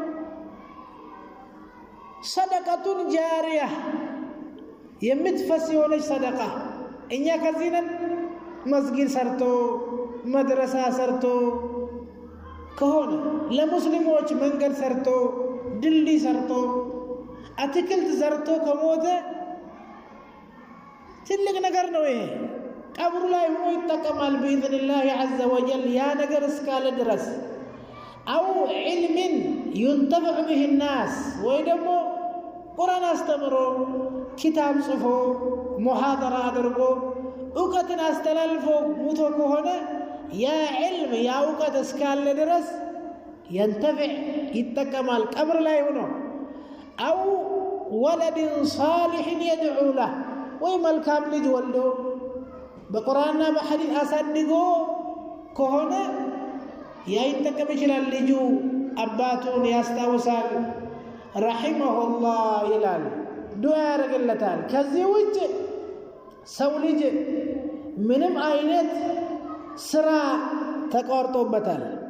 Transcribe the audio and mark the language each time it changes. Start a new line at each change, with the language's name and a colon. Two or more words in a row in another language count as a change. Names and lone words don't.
Amharic: ሰደቀቱን ጃሪያ የምትፈስ የሆነች ሰደቃ። እኛ ከዚህ ነን መስጊድ ሰርቶ መድረሳ ሰርቶ ከሆነ ለሙስሊሞች መንገድ ሰርቶ ድልድይ ሰርቶ አትክልት ዘርቶ ከሞተ ትልቅ ነገር ነው ይሄ። ቀብሩ ላይ ሆኖ ይጠቀማል
Arabic: بإذنillah عز وجل
Amharic: ያ ነገር እስካለ ድረስ አው ዒልምን ينتفع
Arabic: به الناس
Amharic: ወይ ደግሞ ቁርአን አስተምሮ ኪታብ ጽፎ ሙሐደራ አድርጎ እውቀትን አስተላልፎ ሙቶ ከሆነ ያ ዒልም ያ እውቀት እስካለ ድረስ ينتفع ይጠቀማል ቀብር ላይ ሆኖ አው
Arabic: ولد صالح يدعو له
Amharic: ወይ መልካም ልጅ ወልዶ በቁርአንና በሐዲስ አሳድጎ ከሆነ ያ ይጠቀም ይችላል ልጁ አባቱን ያስታውሳል ረሂመሁላህ ይላል ዱዓ ያደርግለታል ከዚህ ውጭ ሰው ልጅ ምንም አይነት ስራ ተቋርጦበታል